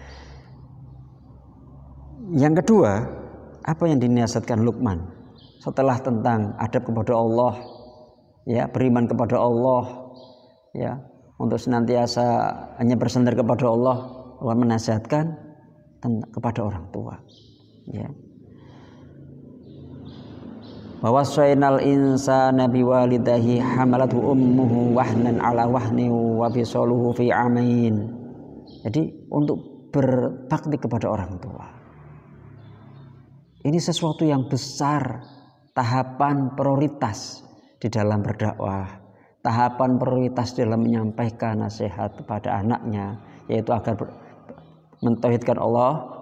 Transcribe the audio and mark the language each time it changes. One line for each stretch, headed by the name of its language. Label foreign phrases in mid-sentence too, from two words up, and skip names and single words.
Indonesian: Yang kedua, apa yang dinasihatkan Luqman setelah tentang adab kepada Allah, ya, beriman kepada Allah, ya, untuk senantiasa hanya bersandar kepada Allah, Allah menasihatkan kepada orang tua, ya.
Arabic: بأن وصينا الإنسان بوالديه حملته أمه وهنا على وهن و فصاله في عامين.
Indonesian: Jadi untuk berbakti kepada orang tua ini sesuatu yang besar, tahapan prioritas di dalam berdakwah, tahapan prioritas dalam menyampaikan nasihat kepada anaknya, yaitu agar mentauhidkan Allah.